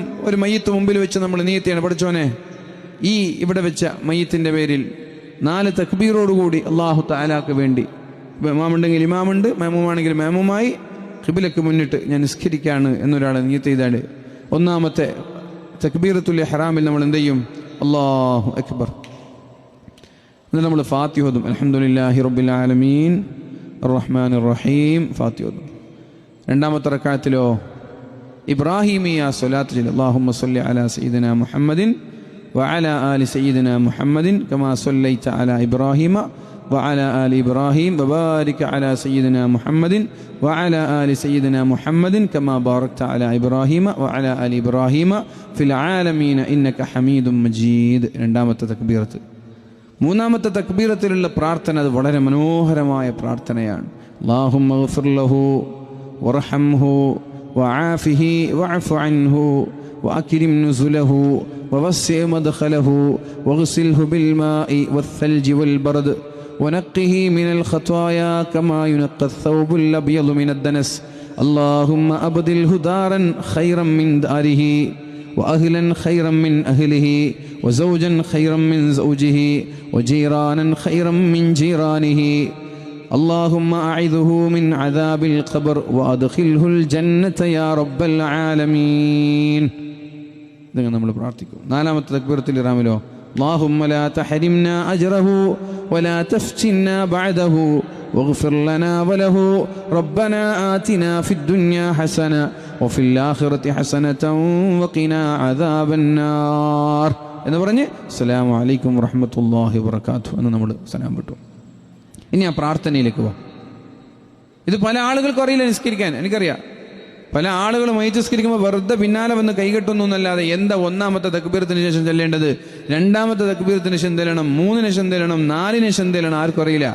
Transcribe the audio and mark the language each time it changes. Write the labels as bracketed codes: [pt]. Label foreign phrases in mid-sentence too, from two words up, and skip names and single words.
[ml] ഒരു മയ്യിത്ത് മുമ്പിൽ വെച്ച് നമ്മൾ നിയത്തിയാണ്, പഠിച്ചോനെ ഈ ഇവിടെ വെച്ച മയ്യത്തിന്റെ പേരിൽ 4 തക്ബീറോടുകൂടി അല്ലാഹു തആലാക്ക് വേണ്ടി, ഇമാമുണ്ടെങ്കിൽ ഇമാമുണ്ട്, മാമുമാണെങ്കിൽ മാമുമായി ഖിബ്ലക്ക് മുന്നിട്ട് ഞാൻ നിസ്കരിക്കാണ് എന്നൊരാൾ നിയത്ത് ചെയ്താൽ ഒന്നാമത്തെ തക്ബീറത്തുൽ ഇഹ്റാമിൽ നമ്മൾ എന്ത് ചെയ്യും? [ar] الله أكبر. [ml] എന്നിട്ട് നമ്മൾ ഫാത്തിഹ ഓതും. [ar] الحمد لله رب العالمين الرحمن الرحيم [ml] ഫാത്തിഹ ഓതും. രണ്ടാമത്തെ റക്അത്തിലോ ഇബ്രാഹിമിയ സ്വലാത്ത് ചൊല്ലും. [ar] اللهم صل على سيدنا محمد وعلى آل سيدنا محمد كما صليت على إبراهيم وعلى آل إبراهيم وبارك على سيدنا محمد وعلى آل سيدنا محمد كما باركت على إبراهيم وعلى آل إبراهيم في العالمين إنك حميد مجيد. [ml] രണ്ടാമത്തെ തക്ബീറത്ത്. മൂന്നാമത്തെ തക്ബീറത്തിലുള്ള പ്രാർത്ഥന അത് വളരെ മനോഹരമായ പ്രാർത്ഥനയാണ്. [ar] اللهم اغفر له وارحمه وعافه واعف عنه وأكرم نزله ووسع مدخله واغسله بالماء والثلج والبرد ونقه من الخطايا كما ينقى الثوب الأبيض من الدنس اللهم أبدله دارا خيرا من داره وأهلا خيرا من أهله وزوجا خيرا من زوجه وجيرانا خيرا من جيرانه اللهم أعذه من عذاب القبر وأدخله الجنة يا رب العالمين. [ml] ഇതങ്ങനെ നമ്മൾ പ്രാർത്ഥിക്കും. നാലാമത്തെ തക്ബീറത്തുൽ ഇഹ്റാമിലോ [ar] اللهم لا تحرمنا أجره ولا تفتنا بعده واغفر لنا وله ربنا آتنا في الدنيا حسنة وفي الآخرة حسنة وقنا عذاب النار [ml] എന്ന് പറഞ്ഞ് [ar] السلام عليكم ورحمة الله وبركاته [ml] എന്ന് നമ്മൾ സലാം വിട്ടു. ഇനി ആ പ്രാർത്ഥനയിലേക്ക് പോവാം. ഇത് പല ആളുകൾക്കും അറിയില്ല നിസ്കരിക്കാൻ. എനിക്കറിയാം പല ആളുകളും മയ്യിത്ത് നിസ്കരിക്കുമ്പോൾ വെറുതെ പിന്നാലെ വന്ന് കൈകെട്ടുന്നു എന്നല്ലാതെ എന്താ ഒന്നാമത്തെ തക്ബീറത്തിന് ശേഷം ചെല്ലേണ്ടത്, രണ്ടാമത്തെ തക്ബീറത്തിന് ശേഷം ചെല്ലണം, 3-ന് ശേഷം ചെല്ലണം, 4-ന് ശേഷം ചെല്ലണം, ആർക്കും അറിയില്ല.